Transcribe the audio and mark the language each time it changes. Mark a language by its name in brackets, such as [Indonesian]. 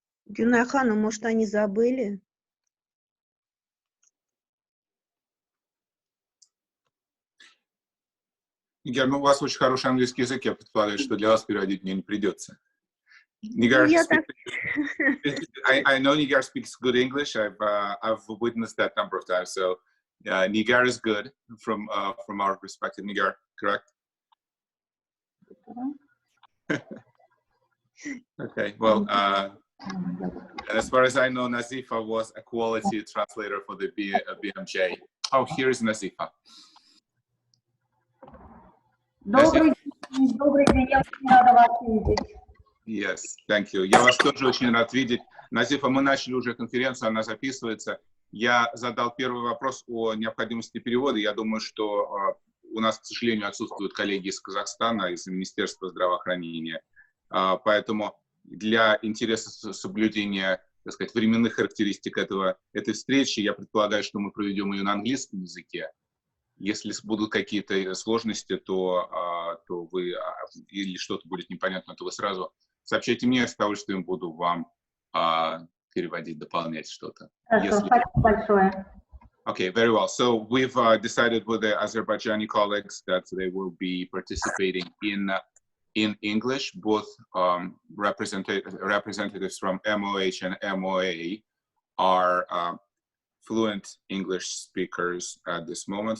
[Russian] Гюнай Хану, может, они забыли? Нигар, ну у вас очень хороший английский язык, я предполагаю, что для вас переводить мне не придется. [English] Nigar, I know Nigar speaks good English. I've witnessed that number of times. So Nigar is good from our perspective. Nigar, correct? Okay. Well, as far as I know, Nazifa was a quality translator for the BMJ. Oh, here is Nazifa. [Russian] Добрый день, я очень рада вас видеть. [English] Yes, thank you. [Russian] Я вас тоже очень рад видеть. Назифа, мы начали уже конференцию, она записывается. Я задал первый вопрос о необходимости перевода. Я думаю, что у нас, к сожалению, отсутствуют коллеги из Казахстана, из Министерства здравоохранения. Поэтому для интереса соблюдения, так сказать, временных характеристик этой встречи, я предполагаю, что мы проведем ее на английском языке. Если будут какие-то сложности, то вы или что-то будет непонятно, то вы сразу сообщайте мне, я с удовольствием буду вам переводить, дополнять что-то. Хорошо, спасибо большое. [English] Okay, very well. So we've decided with the Azerbaijani colleagues that they will be participating in English. Both representatives from MOH and MOA are fluent English speakers at this moment.